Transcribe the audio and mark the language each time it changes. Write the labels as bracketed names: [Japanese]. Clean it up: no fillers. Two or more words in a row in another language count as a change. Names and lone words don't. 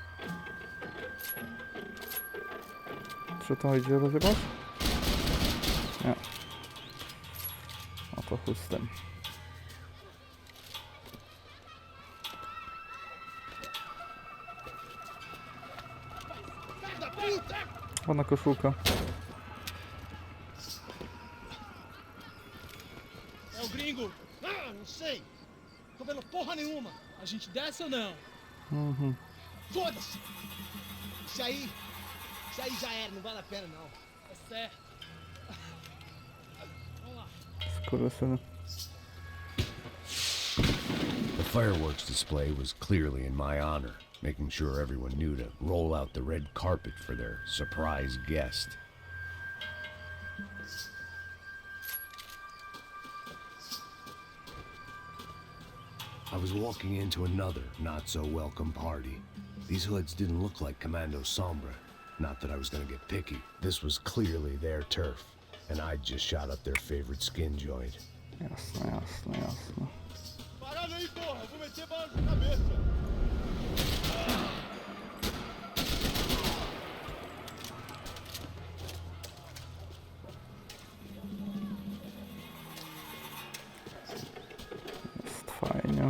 [Polish] Czy to idzie rozjebać? Nie. No to chuj z tym. Ładna koszulka. [Portuguese] É o gringo. Ah, não sei. Tô vendo porra nenhuma. A gente desce ou não? Mhm. Foda-se! Isso aí já era, não vale a pena não. É certo. Vamos lá. [Polish] Skurwysyny. [English] The fireworks display was clearly in my honor, making sure everyone knew to roll out the red carpet for their surprise guest. I was walking into another not-so-welcome party. These hoods didn't look like Commando Sombra. Not that I was gonna get picky. This was clearly their turf, and I'd just shot up their favorite skin joint. [Polish] Jasne, jasne, jasne. [Portuguese] Parada aí, porra! Vou meter bala na cabeça! [Polish] Jest fajnie.